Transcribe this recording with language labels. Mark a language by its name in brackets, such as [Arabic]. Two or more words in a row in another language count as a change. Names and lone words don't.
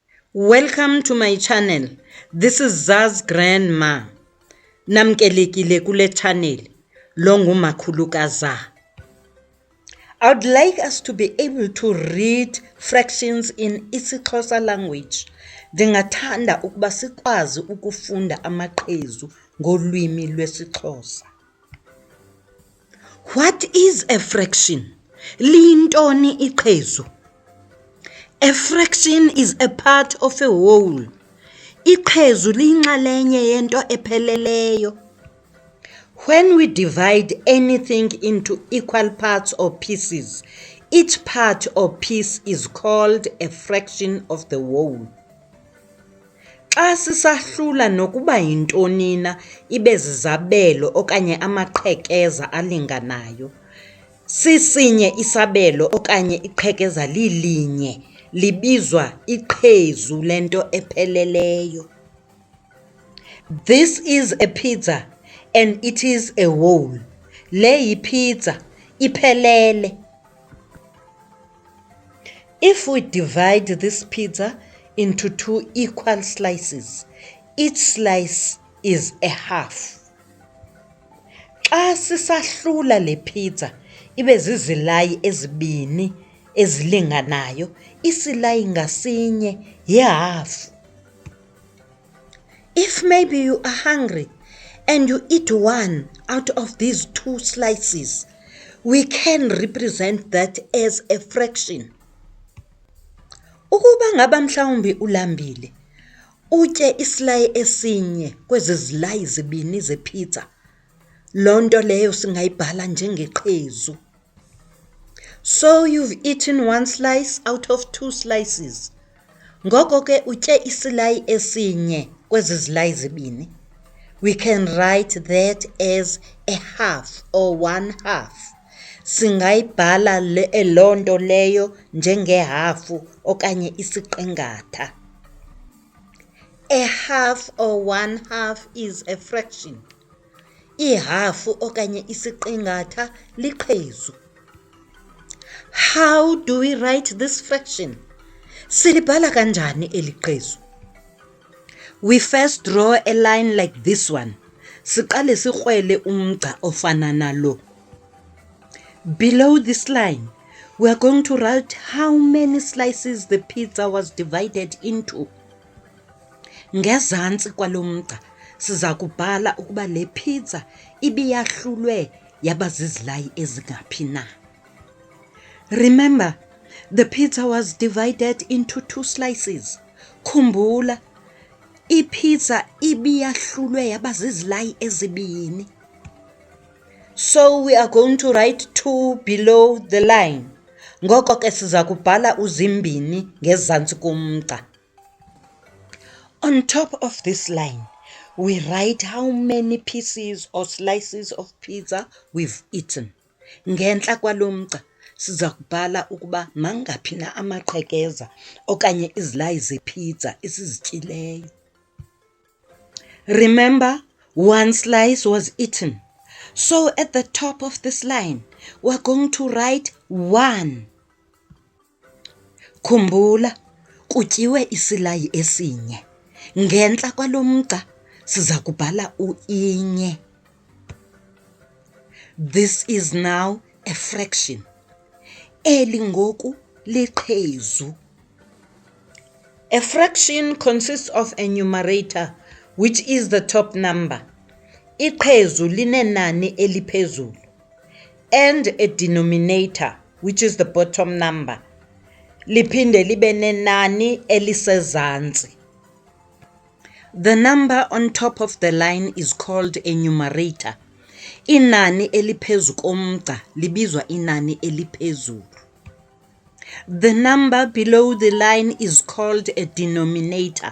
[English] Welcome to my channel. This is Zaz Grandma. [Xhosa] Namkelekile kule channel. Longumakhulukaza. [English] I would like us to be able to read fractions in ISIXHOSA language. [Xhosa] Ndingathanda ukuba sikwazi ukufunda amaqhezu ngolwimi lwesiXhosa. [English] What is a fraction? [Xhosa] Liyintoni iqhezu? [English] A fraction is a part of a whole. [Xhosa] Iqhezu liyinxalenye yento epheleleyo. [English] When we divide anything into equal parts or pieces, each part or piece is called a fraction of the whole. [Xhosa] Xa sisahlula nokuba yintoni na ibe zizabelo okanye amaqhekeza alinganayo, sisinye isabelo okanye iqhekeza lilinye, libizwa iqhezu lento epheleleyo. [English] This is a pizza and it is a whole. [Xhosa] Le yipizza, iphelele. [English] If we divide this pizza into two equal slices, each slice is a half. [Xhosa] Xa sisahlula le pizza ibe zizilayi ezibini ezilinganayo, isilayi ngasinye yihafu. [English] If maybe you are hungry and you eat one out of these two slices, we can represent that as a fraction. [Xhosa] Ukuba ngaba mhlawumbi ulambile, utye isilayi esinye kwezi zilayi zibini zepizza, loo nto leyo singayibhala njengeqhezu. [English] So you've eaten one slice out of two slices. [Xhosa] Ngoko ke utye isilayi esinye kwezi zilayi zibini. [English] We can write that as a half or one half. [Xhosa] Singayibhala loo nto leyo njengehafu okanye isiqingatha. [English] A half or one half is a fraction. [Xhosa] Ihafu okanye isiqingatha liqhezu. [English] How do we write this fraction? [Xhosa] Silibhala kanjani eli qhezu? [English] We first draw a line like this one. [Xhosa] Siqale sikrwele umgca ofana nalo. [English] Below this line, we are going to write how many slices the pizza was divided into. [Xhosa] Ngezantsi kwalo mgca siza kubhala ukuba le pizza ibiyahlulwe yaba zizilayi ezingaphi na. [English] Remember, the pizza was divided into two slices. [Xhosa] Khumbula, ipizza ibiyahlulwe yaba zizilayi ezibini. [English] So we are going to write 2 below the line. [Xhosa] Ngoko ke siza kubhala uzimbini ngezantsi komgca. [English] On top of this line, we write how many pieces or slices of pizza we've eaten. [Xhosa] Ngentla kwalo mgca siza kubhala ukuba mangaphi na amaqhekeza okanye izilayi zepizza esizityileyo. [English] Remember, one slice was eaten. So at the top of this line, we're going to write 1. [Xhosa] Khumbula, kutyiwe isilayi esinye. Ngentla kwalo mgca siza kubhala u-inye. [English] This is now a fraction. [Xhosa] Eli ngoku liqhezu. [English] A fraction consists of a numerator, which is the top number. [Xhosa] Iqhezu linenani eliphezulu. [English] And a denominator, which is the bottom number. [Xhosa] Liphinde libe nenani elisezantsi. [English] The number on top of the line is called a numerator. [Xhosa] Inani eliphezu komgca libizwa inani eliphezulu. [English] The number below the line is called a denominator.